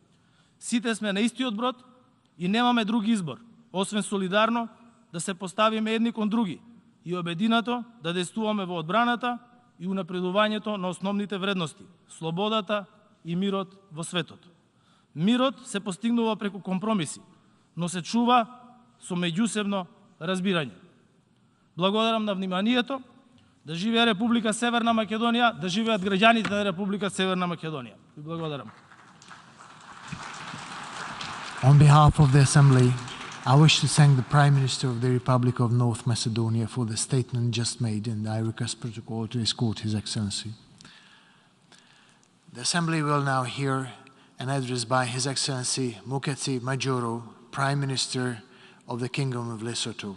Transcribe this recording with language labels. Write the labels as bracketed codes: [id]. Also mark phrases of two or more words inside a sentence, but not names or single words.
[mk] Сите сме на истиот брод и немаме друг избор, освен солидарно да се поставиме едни кон други и обединато да действуваме во одбраната и унапредувањето на основните вредности – слободата и мирот во светот. Мирот се постигнува преку компромиси, но се чува со меѓусебно разбирање. Благодарам на вниманието. Да живее Република Северна Македонија, да живеат граѓаните на Република Северна Македонија. Ви благодарам. [en] On behalf of the Assembly, I wish to thank the Prime Minister of the Republic of North Macedonia for the statement just made, and I request protocol to escort His Excellency. The Assembly will now hear an address by His Excellency Muketsi Majoro, Prime Minister of the Kingdom of Lesotho.